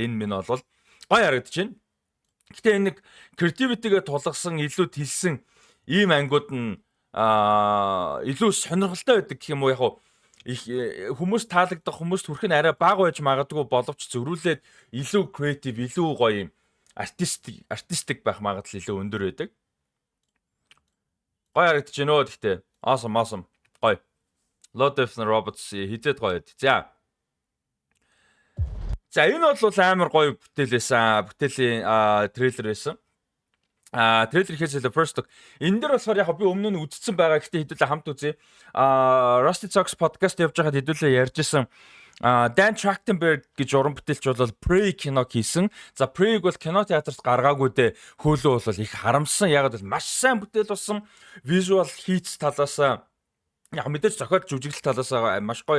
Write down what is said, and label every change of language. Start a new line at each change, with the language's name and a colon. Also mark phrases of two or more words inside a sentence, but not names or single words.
Mongolian: Энэ минь бол гоё харагдаж байна. Гэхдээ энэ нэг creativity-гээ тулгасан, илүү тэлсэн ийм ангууд нь илүү сонирхолтой байдаг гэх юм уу яг их хүмүүс таалагдах, хүмүүст хүрэх нь арай бага байж магадгүй боловч зөрүүлээд илүү creative, илүү гоё юм артистик байх магадлал илүү өндөр байдаг. Гоё харагдаж байна өө гэхдээ. Awesome. Гоё. Love Death and Robots хизээд гоё байд. За энэ бол амар гоё бүтээл байсан. Бүтээлийн трейлер байсан. Трейлер хийсэн
English: first look.
Mongolian: Энэ дээр болохоор яг би өмнө нь үзсэн байгаа. Гэхдээ хэдүүлээ хамт үзье. Rusty Socks podcast явж байхад хэдүүлээ ярьжсэн. Dan Trachtenberg гэж уран бүтээлч бол Prey кино хийсэн. За Prey-г бол кино театрт гаргаагүй дээ. Хөөлөө бол их харамсан. Яг бол маш сайн бүтээл болсон. Visual хийц талаас яг мэдээж зохиол жүжиглэл талаас маш гоё.